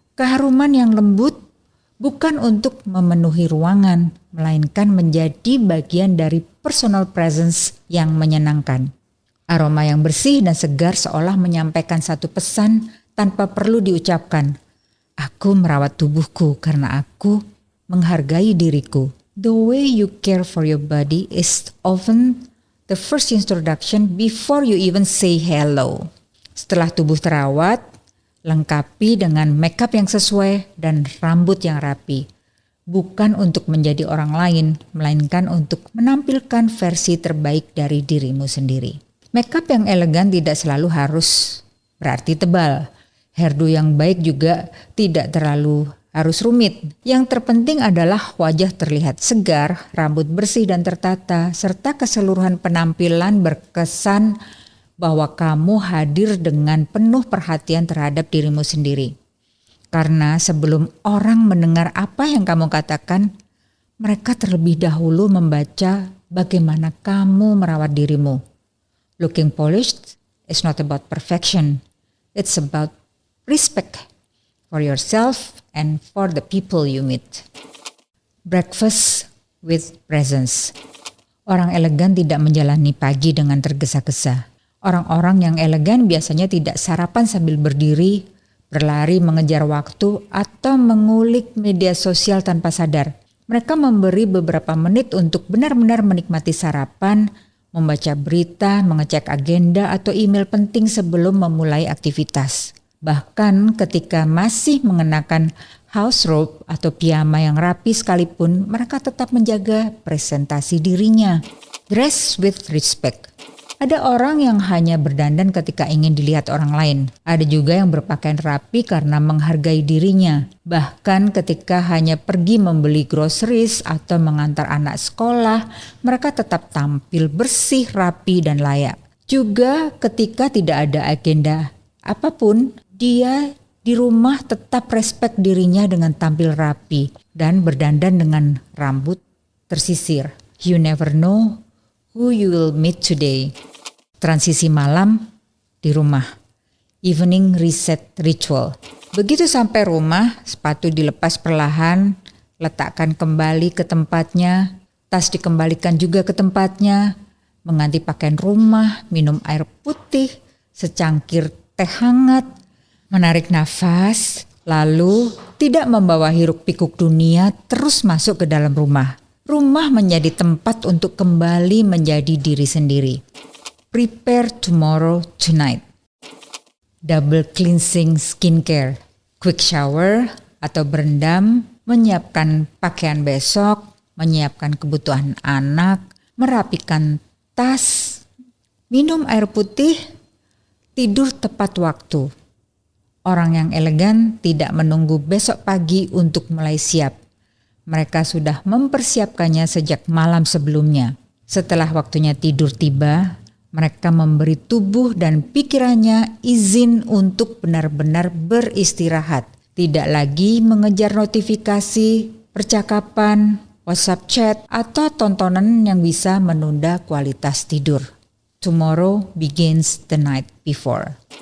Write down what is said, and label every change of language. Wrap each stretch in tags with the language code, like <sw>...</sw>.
<id>Keharuman yang lembut bukan untuk memenuhi ruangan, melainkan menjadi bagian dari</id> <en>personal presence</en> <id>yang menyenangkan. Aroma yang bersih dan segar seolah menyampaikan satu pesan tanpa perlu diucapkan. Aku merawat tubuhku karena aku menghargai diriku.</id> <en>The way you care for your body is often the first introduction before you even say hello.</en> <id>Setelah tubuh terawat, lengkapi dengan makeup yang sesuai dan rambut yang rapi. bukan untuk menjadi orang lain, melainkan untuk menampilkan versi terbaik dari dirimu sendiri. Makeup yang elegan tidak selalu harus berarti tebal. Hairdo yang baik juga tidak terlalu harus rumit. Yang terpenting adalah wajah terlihat segar, rambut bersih dan tertata, serta keseluruhan penampilan berkesan bahwa kamu hadir dengan penuh perhatian terhadap dirimu sendiri. Karena sebelum orang mendengar apa yang kamu katakan, mereka terlebih dahulu membaca bagaimana kamu merawat dirimu.</id> <en>Looking polished is not about perfection. It's about respect for yourself and for the people you meet. Breakfast with presence.</en> <id>Orang elegan tidak menjalani pagi dengan tergesa-gesa. Orang-orang yang elegan biasanya tidak sarapan sambil berdiri, berlari mengejar waktu, atau mengulik media sosial tanpa sadar. Mereka memberi beberapa menit untuk benar-benar menikmati sarapan, membaca berita, mengecek agenda atau email penting sebelum memulai aktivitas. Bahkan ketika masih mengenakan house robe atau piyama yang rapi sekalipun, mereka tetap menjaga presentasi dirinya.</id> <en>Dress with respect.</en> <id>Ada orang yang hanya berdandan ketika ingin dilihat orang lain. Ada juga yang berpakaian rapi karena menghargai dirinya. Bahkan ketika hanya pergi membeli groceries atau mengantar anak sekolah, mereka tetap tampil bersih, rapi, dan layak. Juga ketika tidak ada agenda apapun, dia di rumah tetap respek dirinya dengan tampil rapi dan berdandan dengan rambut tersisir.</id> <en>You never know who you will meet today.</en> <id>Transisi malam di rumah.</id> <en>Evening reset ritual.</en> <id>Begitu sampai rumah, sepatu dilepas perlahan, letakkan kembali ke tempatnya, tas dikembalikan juga ke tempatnya, mengganti pakaian rumah, minum air putih, secangkir teh hangat, menarik nafas, lalu tidak membawa hiruk pikuk dunia terus masuk ke dalam rumah. Rumah menjadi tempat untuk kembali menjadi diri sendiri.</id> <en>Prepare tomorrow tonight. Double cleansing skincare, quick shower</en> <id>atau berendam, menyiapkan pakaian besok, menyiapkan kebutuhan anak, merapikan tas, minum air putih, tidur tepat waktu. Orang yang elegan tidak menunggu besok pagi untuk mulai siap. Mereka sudah mempersiapkannya sejak malam sebelumnya. Setelah waktunya tidur tiba, mereka memberi tubuh dan pikirannya izin untuk benar-benar beristirahat. Tidak lagi mengejar notifikasi, percakapan, WhatsApp chat, atau tontonan yang bisa menunda kualitas tidur.</id> <en>Tomorrow begins the night before.</en>